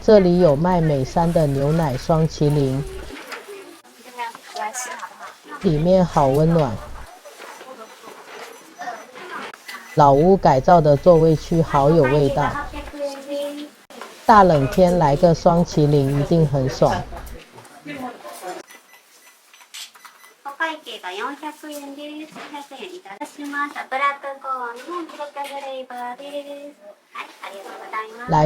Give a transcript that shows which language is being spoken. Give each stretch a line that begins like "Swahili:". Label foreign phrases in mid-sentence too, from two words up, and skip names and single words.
Chinese: 这里有卖美山的牛奶双麒麟，里面好温暖。老屋改造的座位区好有味道，大冷天来个双麒麟一定很爽。
Japanese: お会計が400円です。400円いただきました。ブラックコーンのミルクフレーバーです。はい、ありがとうございます。